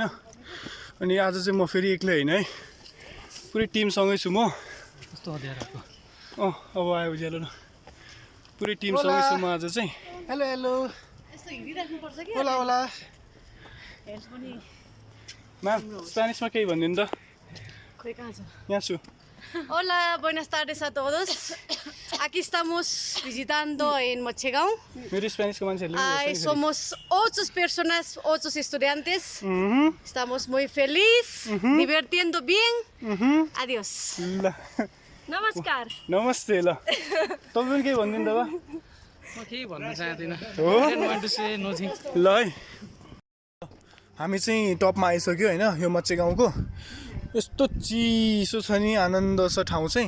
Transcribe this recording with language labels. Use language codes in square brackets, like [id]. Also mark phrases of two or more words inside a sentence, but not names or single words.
[ne] अनि आज चाहिँ म फेरि एक्लै होइन है, पुरै टिमसँगै छु म। अब आयो उज्यालो न, पुरै टिमसँगै छु म आज चाहिँ। [en] hello hello, [es] hola hola [ne] म्याम, स्पेनिसमा केही भनिदिनु त। खोइ कहाँ छ? यहाँ छु। [es] Hola, buenas tardes a todos. Aquí estamos visitando en Mochegao. [ne] मेरो स्पेनिसको मान्छेहरूले [es] Somos 8 personas, 8 estudiantes. Estamos muy felices, divirtiendo bien. Adiós. [ne] ल Namaskar. नमस्ते। ल तपाईँ पनि केही भनिदिनु त ल। म केही भन्न चाहदिनँ। हो ल है, हामी चाहिँ टपमा आइसक्यो होइन। यो मच्चेगाउँको यस्तो चिसो छ नि, आनन्द छ ठाउँ चाहिँ।